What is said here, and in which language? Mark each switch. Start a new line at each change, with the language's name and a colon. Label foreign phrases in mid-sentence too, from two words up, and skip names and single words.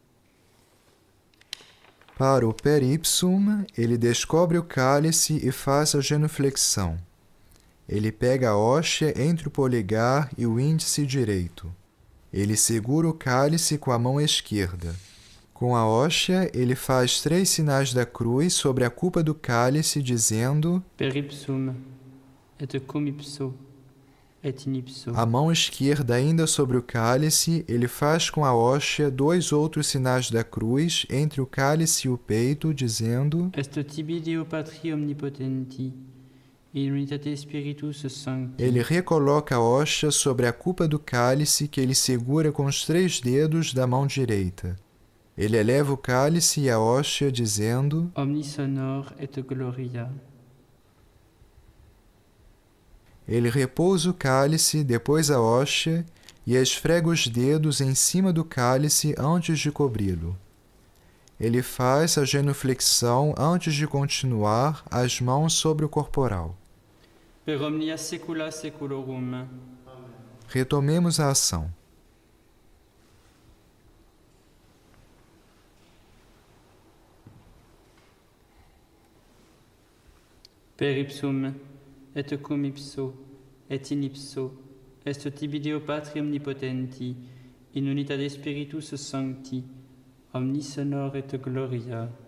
Portuguese: Para o
Latin: per ipsum,
Portuguese: ele descobre o cálice e faz a genuflexão. Ele pega a hóstia entre o polegar e o índice direito. Ele segura o cálice com a mão esquerda. Com a hóstia, ele faz 3 sinais da cruz sobre a cupa do cálice, dizendo:
Latin: Per ipsum, et cum ipso, et in ipso.
Portuguese: A mão esquerda, ainda sobre o cálice, ele faz com a hóstia 2 outros sinais da cruz entre o cálice e o peito, dizendo:
Latin: Est tibi Deo Patri omnipotenti, in unitate Spiritus Sancti.
Portuguese: Ele recoloca a hóstia sobre a cupa do cálice que ele segura com os 3 dedos da mão direita. Ele eleva o cálice e a hóstia, dizendo:
Latin: Omnis honor et gloria.
Portuguese: Ele repousa o cálice, depois a hóstia, e esfrega os dedos em cima do cálice antes de cobri-lo. Ele faz a genuflexão antes de continuar, as mãos sobre o corporal.
Latin: Per omnia saecula saeculorum.
Portuguese: Retomemos a ação.
Latin: Per ipsum, et cum ipso, et in ipso, est tibi Deo Patri omnipotenti, in unitate Spiritus Sancti, omnis honor et gloria.